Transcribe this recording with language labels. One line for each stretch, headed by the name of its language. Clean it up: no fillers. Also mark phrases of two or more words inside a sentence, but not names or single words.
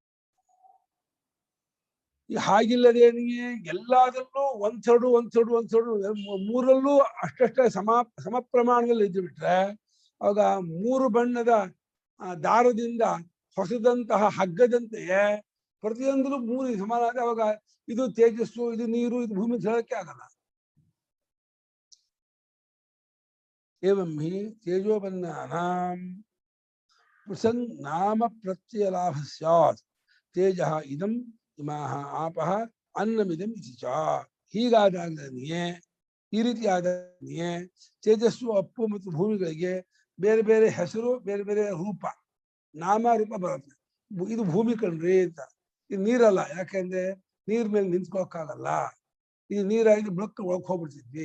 Kannada: ಈ ಹಾಗಿಲ್ಲದೇನಿಗೆ ಎಲ್ಲದರಲ್ಲೂ ಒಂದ್ ಮೂರಲ್ಲೂ ಅಷ್ಟಷ್ಟೇ ಸಮ ಪ್ರಮಾಣದಲ್ಲಿ ಇದ್ದು ಬಿಟ್ರೆ ಆಗ ಮೂರು ಬಣ್ಣದ ದಾರದಿಂದ ಹೊಸದಂತಹ ಹಗ್ಗದಂತೆಯೇ ಪ್ರತಿಯೊಂದೂ ಮೂರು ಸಮಾನ ಆದ ಅವಾಗ ಇದು ತೇಜಸ್ಸು, ಇದು ನೀರು, ಇದು ಭೂಮಿ ಹೇಳಕ್ಕೆ ಆಗಲ್ಲ.
Sanskrit: ಏವಂ ಹಿ ತೇಜೋಬನ್ನಾನಾಂ ಪೃಥಂಗ್ ನಾಮ ಪ್ರತ್ಯಯ ಲಾಭ ಸ್ಯಾತ್ ತೇಜ ಇದಂ ಇಮಾಹ ಆಪಃ ಅನ್ನಮಿದಂ ಇತಿ ಚ.
Kannada: ಹೀಗಾದಾಗನಿಯೇ, ಈ ರೀತಿಯಾದನಿಯೇ ತೇಜಸ್ಸು, ಅಪ್ಪು ಮತ್ತು ಭೂಮಿಗಳಿಗೆ ಬೇರೆ ಬೇರೆ ಹೆಸರು, ಬೇರೆ ಬೇರೆ ರೂಪ, ನಾಮ ರೂಪ ಬರುತ್ತೆ. ಇದು ಭೂಮಿ ಕಣ್ರಿ ಅಂತ, ಇದು ನೀರಲ್ಲ, ಯಾಕೆಂದ್ರೆ ನೀರ್ ಮೇಲೆ ನಿಂತ್ಕೊಳಕ್ಕಾಗಲ್ಲ, ಇದು ನೀರಾಗಿ ಬ್ಲಕ್ ಒಳಕ್ ಹೋಗ್ಬಿಡ್ತಿದ್ವಿ.